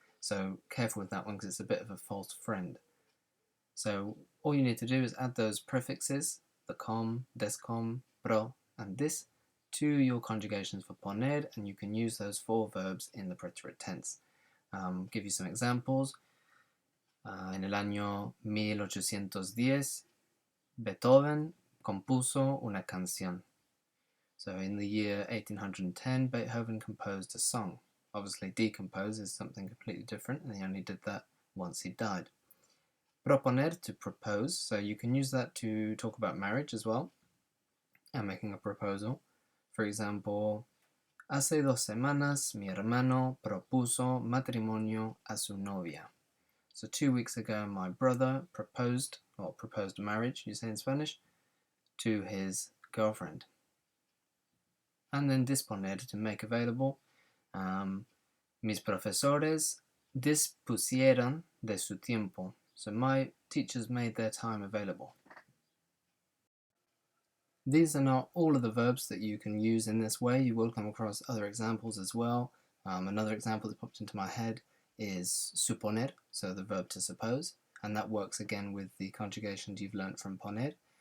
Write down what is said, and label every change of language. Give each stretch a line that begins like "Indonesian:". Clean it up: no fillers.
English: So careful with that one because it's a bit of a false friend. So all you need to do is add those prefixes, the com, descom, pro, and dis, to your conjugations for poner, and you can use those 4 verbs in the preterite tense. Give you some examples.
Spanish: En el año 1810, Beethoven compuso una canción.
English: So in the year 1810, Beethoven composed a song. Obviously, decompose is something completely different, and he only did that once he died. Proponer, to propose, so you can use that to talk about marriage as well, and making a proposal. For example,
Spanish: hace 2 semanas mi hermano propuso matrimonio a su novia.
English: So 2 weeks ago my brother proposed marriage, you say in Spanish, to his girlfriend. And then disponer, to make available.
Spanish: Mis profesores dispusieron de su tiempo.
English: So my teachers made their time available. These are not all of the verbs that you can use in this way. You will come across other examples as well. Another example that popped into my head is suponer, so the verb to suppose, and that works again with the conjugations you've learnt from poner.